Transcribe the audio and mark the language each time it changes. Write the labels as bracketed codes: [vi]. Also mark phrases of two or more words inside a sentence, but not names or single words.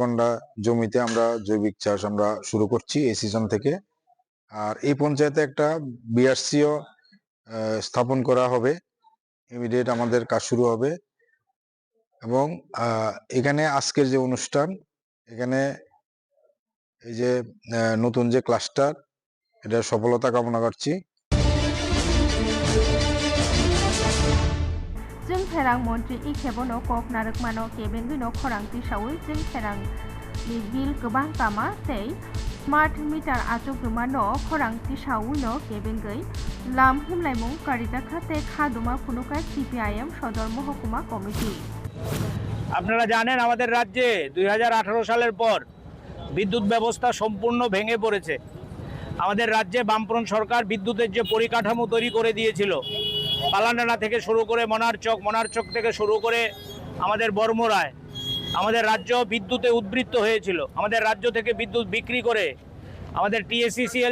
[bn] ঘন্টা জমিতে আমরা জৈবিক চাষ আমরা শুরু করছি এই সিজন থেকে আর এই পঞ্চায়েতে একটা বিআরসিও স্থাপন করা হবে ইমিডিয়েট আমাদের কাজ শুরু হবে এবং এখানে আজকের যে অনুষ্ঠান এখানে এই যে নতুন যে ক্লাস্টার এটা সফলতা কামনা করছি [trp] जों फेरां मन्त्रि इखेबनो कक नारकमानो केबेंगनो खरांति सावै जों फेरां नि बिल गोबां कामा तै [en] smart meter [trp] आचुगमानो खरांति सावैनो केबेंगै लाम हिमलायमुं कारिजाखा ते खादुमा फुनुका CPIM सदर महकुमा कमिटी [bn] আপনারা জানেন আমাদের রাজ্যে 2018 সালের পর বিদ্যুৎ ব্যবস্থা সম্পূর্ণ ভেঙে পড়েছে আমাদের রাজ্যে বামফ্রন্ট সরকার বিদ্যুতের যে পরিকাঠামো তৈরি করে দিয়েছিল পালান্ডানা থেকে শুরু করে মনারচক থেকে শুরু করে আমাদের বর্মরায় আমাদের রাজ্য বিদ্যুতে উদ্বৃত্ত হয়েছিল আমাদের রাজ্য থেকে বিদ্যুৎ বিক্রি করে আমাদের TSCCL